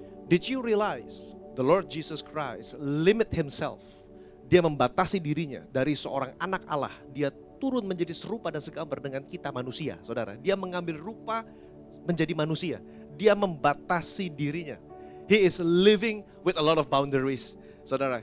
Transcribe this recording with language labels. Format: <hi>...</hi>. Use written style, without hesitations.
<en>Did you realize the Lord Jesus Christ limit himself?</en> <id>Dia membatasi dirinya dari seorang anak Allah. Dia turun menjadi serupa dan segambar dengan kita manusia, saudara. Dia mengambil rupa menjadi manusia. Dia membatasi dirinya.</id> <en>He is living with a lot of boundaries, saudara.</en>